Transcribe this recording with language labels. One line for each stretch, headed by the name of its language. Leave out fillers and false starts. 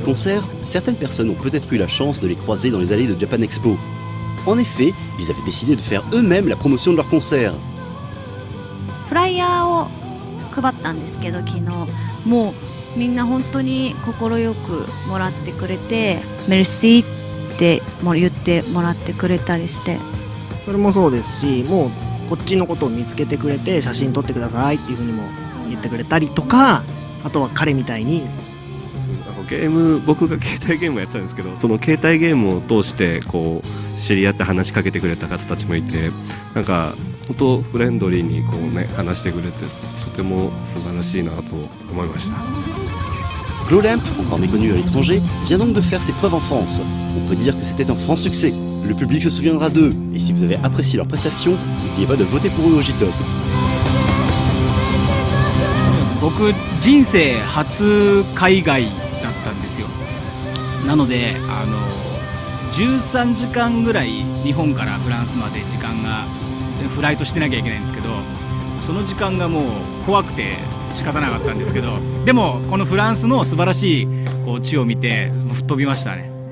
French: concert, certaines personnes ont peut-être eu la chance de les croiser dans les allées de Japan Expo. En effet, ils avaient décidé de faire eux-mêmes la promotion de leur concert.
Japanese: フライヤーを配ったんですけど、昨日もうみんな本当に快くもらってくれて、メルシーって言ってもらってくれたりして、それもそうですし、もうこっちのことを見つけてくれて写真撮ってくださいっていうふうにも言ってくれたりとか、あとは彼みたいに。僕が携帯ゲームをやってたんですけど、その携帯ゲームを通してこう知り合って話しかけてくれた方たちもいて、なんか本当フレンドリーにこうね話してくれて、とても素晴らしいなと思いました。
French: Glowlamp, encore méconnu à l'étranger, vient donc de faire ses preuves en France. On peut dire que c'était un franc succès. Le public se souviendra d'eux, et si vous avez apprécié leurs prestations, n'oubliez pas de voter pour eux au J-Top.
Japanese: 僕人生初海外 だったんですよ。なので13時間ぐらい日本からフランスまで時間がフライトしてなきゃいけないんですけど、その時間がもう怖くて仕方なかったんですけど、でもこのフランスの素晴らしいこう地を見て吹っ飛びましたね。